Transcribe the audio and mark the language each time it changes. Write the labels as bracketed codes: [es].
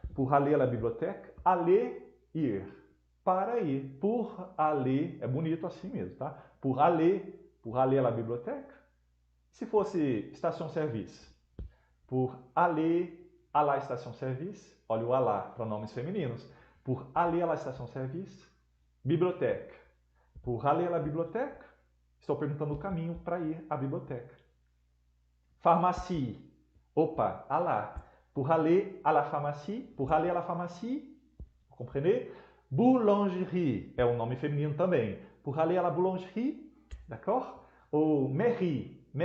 [fr] Pour aller à la bibliothèque, aller, ir. [pt] Para ir. [fr] Pour aller, [pt] é bonito assim mesmo, tá? [fr] Pour aller à la bibliothèque. [pt] Se fosse estação-service, [fr] pour aller à la station-service, olha o à la, [pt] pronomes femininos. [fr] Pour aller à la station-service, bibliothèque. Pour aller à la bibliothèque, [pt] estou perguntando o caminho para ir à biblioteca. [fr] Pharmacie, opa, à la. Pour aller à la pharmacie, vous comprenez? [pt] Boulangerie é um nome feminino também. [fr] Pour aller à la boulangerie, d'accord? Ou mairie.